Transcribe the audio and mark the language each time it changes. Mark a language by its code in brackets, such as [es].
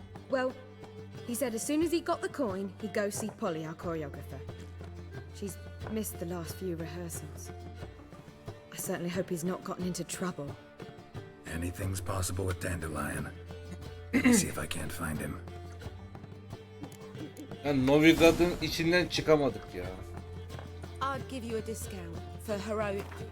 [en] Well, he said as soon as he got the coin, he'd go see Polly, our choreographer. She's missed the last few rehearsals. I certainly hope he's not gotten into trouble. Anything's possible with Dandelion. Let me see if I can't find him. [tr] Yani Novigrad'ın içinden çıkamadık ya. [en] I'd give you a discount for heroic.